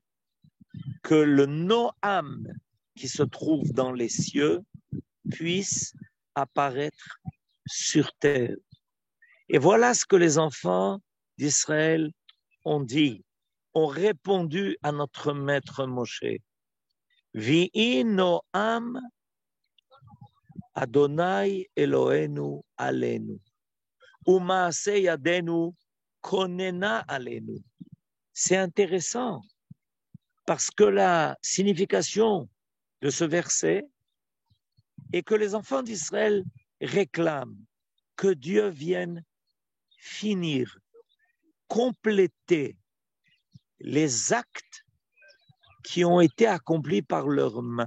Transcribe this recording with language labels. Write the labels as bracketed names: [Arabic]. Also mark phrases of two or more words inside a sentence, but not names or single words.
[French] Que le Noam qui se trouve dans les cieux puisse apparaître sur terre. Et voilà ce que les enfants d'Israël ont dit, ont répondu à notre maître Moshe. [Hebrew] ויהי נועם אדני אלהינו עלינו. ומעשה ידינו כוננה עלינו. [French] C'est intéressant parce que la signification de ce verset est que les enfants d'Israël réclament que Dieu vienne finir, compléter les actes qui ont été accomplis par leurs mains.